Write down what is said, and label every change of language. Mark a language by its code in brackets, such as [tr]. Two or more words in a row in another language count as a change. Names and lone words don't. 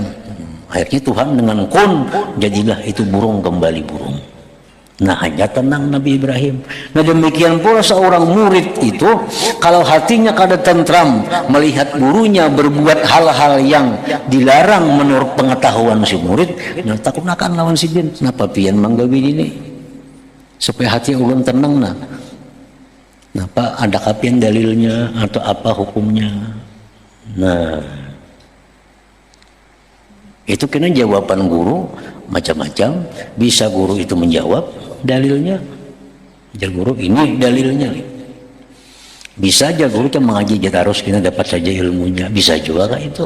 [id] Akhirnya Tuhan dengan kun, jadilah itu burung kembali burung. Nah hanya tenang Nabi Ibrahim. Nah demikian pula seorang murid itu, kalau hatinya kada tentram melihat gurunya berbuat hal-hal yang dilarang menurut pengetahuan si murid, nah [bjn] takunakan lawan si din. Kenapa pian manggawi ini? Supaya hati ulun tenang nah. Napa ada kapian dalilnya atau apa hukumnya? Nah itu kena jawaban guru macam-macam. [id] Bisa guru itu menjawab dalilnya, jadi guru ini dalilnya. Bisa aja guru kan mengaji terus kita dapat saja ilmunya, bisa juga kan itu.